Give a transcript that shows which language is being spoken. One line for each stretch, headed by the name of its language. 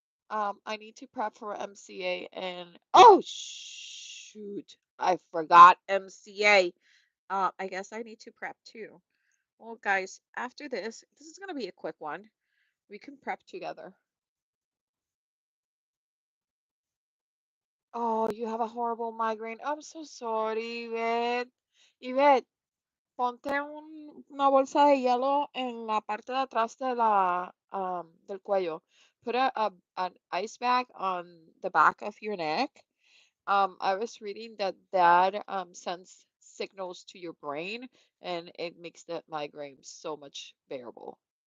English: I need to prep for MCA and oh shoot, I forgot MCA. I guess I need to prep too. Well, guys, after this is gonna be a quick one. We can prep together. Oh, you have a horrible migraine. I'm so sorry, Yvette.
Spanish: Yvette, ponte una bolsa de hielo en la parte de atrás de del cuello.
English: Put an ice bag on the back of your neck. I was reading that sends signals to your brain and it makes the migraine so much bearable.